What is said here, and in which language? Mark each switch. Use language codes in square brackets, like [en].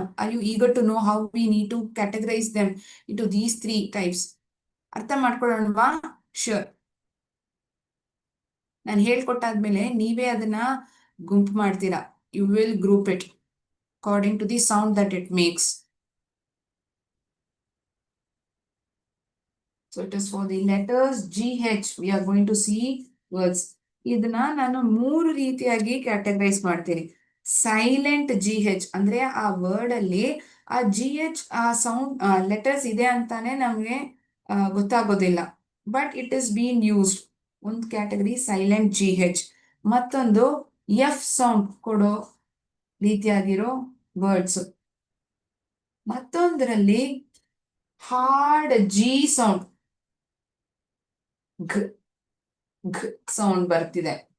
[en] Are you eager to know how we need to categorise them into these 3 types? [kn] ಅರ್ಥ ಮಾಡ್ಕೊಳ್ಳೋಣವಾ? [en] Sure. [kn] ನಾನು ಹೇಳ್ಕೊಟ್ಟಾದ್ಮೇಲೆ ನೀವೇ ಅದನ್ನ ಗುಂಪು ಮಾಡ್ತೀರಾ. [en] You will group it according to the sound that it makes. So it is for the letters GH we are going to see words. [kn] ಇದನ್ನ ನಾನು 3 ರೀತಿಯಾಗಿ categorise ಮಾಡ್ತೀನಿ. ಸೈಲೆಂಟ್ GH ಅಂದ್ರೆ ಆ ವರ್ಡ್ ಅಲ್ಲಿ ಆ GH ಆ ಸೌಂಡ್ ಲೆಟರ್ಸ್ ಇದೆ ಅಂತಾನೆ ನಮಗೆ ಗೊತ್ತಾಗೋದಿಲ್ಲ. [en] But it is been used. [kn] ಒಂದು ಕ್ಯಾಟಗರಿ ಸೈಲೆಂಟ್ GH, ಮತ್ತೊಂದು F ಸೌಂಡ್ ಕೊಡೋ ರೀತಿಯಾಗಿರೋ words, ಮತ್ತೊಂದರಲ್ಲಿ hard G sound, ಘ ಘ sound ಬರ್ತಿದೆ.